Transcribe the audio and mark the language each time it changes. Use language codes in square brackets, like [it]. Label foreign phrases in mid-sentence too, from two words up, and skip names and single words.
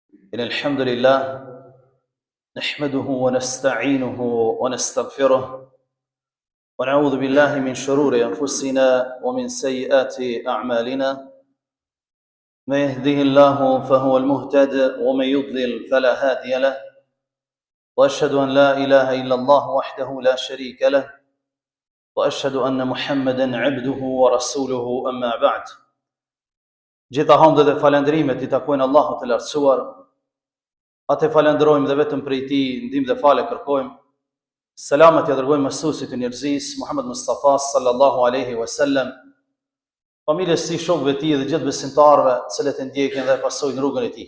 [ar] إن الحمد لله نحمده ونستعينه ونستغفره ونعوذ بالله من شرور أنفسنا ومن سيئات أعمالنا من يهده الله فهو المهتد ومن يضلل فلا هادي له وأشهد أن لا إله إلا الله وحده لا شريك له وأشهد أن محمدا عبده ورسوله أما بعد. [sq] Gjitha hamdë dhe falendrimet I takojnë Allahut të lartësuar. Atë falenderojmë dhe vetëm prej Tij ndihmë dhe falë kërkojmë. Selamet ja dërgojmë mësuesit të njerëzisë Muhammed Mustafa [ar] صلى الله عليه وسلم, [sq] familjes së shokëve të tij dhe gjithë besimtarëve të cilët e ndjekin dhe pasojnë rrugën e tij.